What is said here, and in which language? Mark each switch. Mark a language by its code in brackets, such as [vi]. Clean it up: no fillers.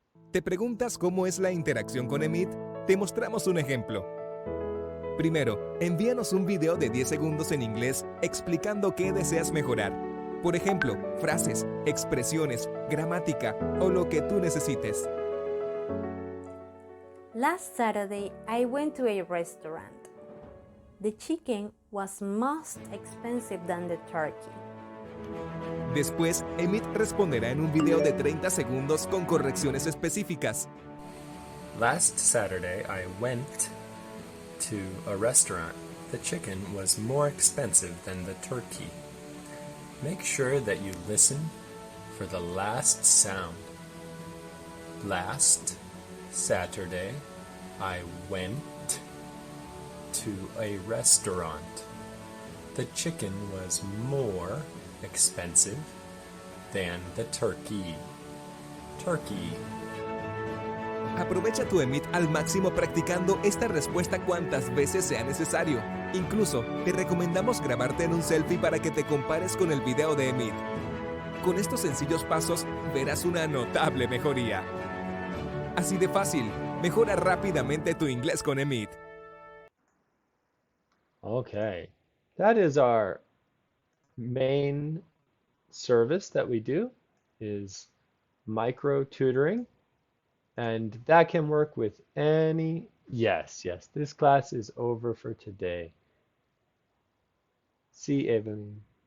[es] ¿Te preguntas cómo es la interacción con Emit? Te mostramos un ejemplo. Primero, envíanos un video de 10 segundos en inglés explicando qué deseas mejorar. Por ejemplo, frases, expresiones, gramática o lo que tú necesites. [en] Last Saturday, I went to a restaurant. The chicken was most expensive than the turkey. [es] Después, Emit responderá en un video de 30 segundos con correcciones específicas. [en] Last Saturday, I went to a restaurant. The chicken was more expensive than the turkey. Make sure that you listen for the last sound. Last Saturday, I went to a restaurant. The chicken was more expensive than the turkey. Turkey. [es] Aprovecha tu Emit al máximo practicando esta respuesta cuantas veces sea necesario. Incluso, te recomendamos grabarte en un selfie para que te compares con el video de Emit. Con estos sencillos pasos, verás una notable mejoría. Así de fácil, mejora rápidamente tu inglés con Emit. [en] Okay, that is our main service that we do, is micro tutoring. And that can work with any, yes, this class is over for today. [es] Sí, Evelyn.